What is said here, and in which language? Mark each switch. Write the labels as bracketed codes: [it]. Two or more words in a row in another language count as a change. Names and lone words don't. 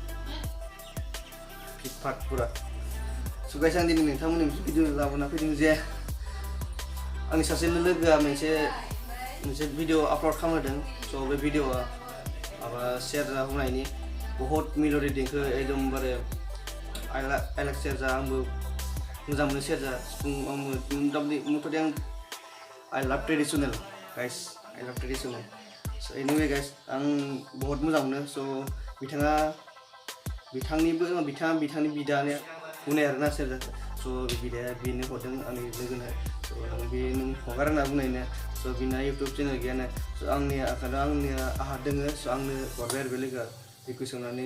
[brx] फिटफाट पुरा स' गाइस आं दिनै नोंथांमोननि मोनसे भिडिअ लाबोना फैदों जे आंनि सासे लोगोआ मोनसे भिडिअ आपल'ड खालामदों स' बे भिडिअआ माबा सेरजा हुनायनि बहुत मेल'डि देंखो एकदमबारे [en] I like [brx] सेरजा आंबो मोजां मोनो सेरजा सिफुं मथ'दे आं [en] I love traditional guys I love traditional so anyway guys [brx] आं बहुत मोजां मोनो so बिथांनि बिदानो बुंनाय आरोना सेरजा so बिदाया बेनो हरदों आंनि लोगोनो so बे नों हगार होनना बुंनायनो so बिना [en] YouTube channel [brx] गैयानो so आंनिया आहा दोङो so आंनो हरबाय आरो बे लोगोआ बेखौ सोंनानै